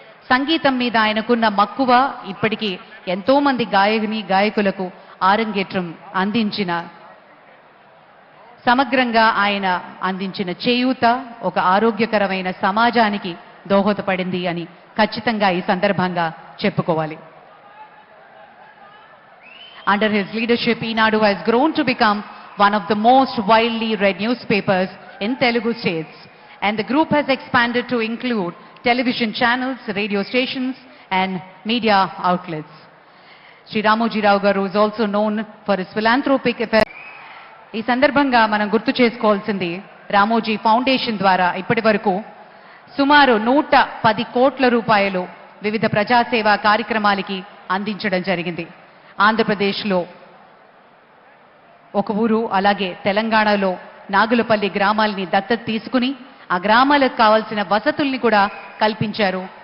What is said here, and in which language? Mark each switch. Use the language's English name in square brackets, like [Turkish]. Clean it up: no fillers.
[Telugu] సంగీతం మీద ఆయనకున్న మక్కువ ఇప్పటికీ ఎంతో మంది గాయకులకు ఆరంగేట్రం అందించిన, సమగ్రంగా ఆయన అందించిన చేయూత ఒక ఆరోగ్యకరమైన సమాజానికి దోహదపడింది అని ఖచ్చితంగా ఈ సందర్భంగా చెప్పుకోవాలి. [English] Under his leadership, Eenadu has grown to become one of the most widely read newspapers in Telugu states, and the group has expanded to include television channels, radio stations and media outlets. Sri Ramoji Rao garu is also known for his philanthropic efforts. [Telugu] ఈ సందర్భంగా మనం గుర్తు చేసుకోవాల్సింది, Ramoji foundation ద్వారా ఇప్పటి వరకు సుమారు 110 కోట్ల రూపాయలు వివిధ ప్రజాసేవా కార్యక్రమాలకి అందించడం జరిగింది. ఆంధ్రప్రదేశ్లో ఒక ఊరు, అలాగే తెలంగాణలో నాగులపల్లి గ్రామాలని దత్తత తీసుకుని ఆ గ్రామాలకు కావాల్సిన వసతుల్ని కూడా కల్పించారు.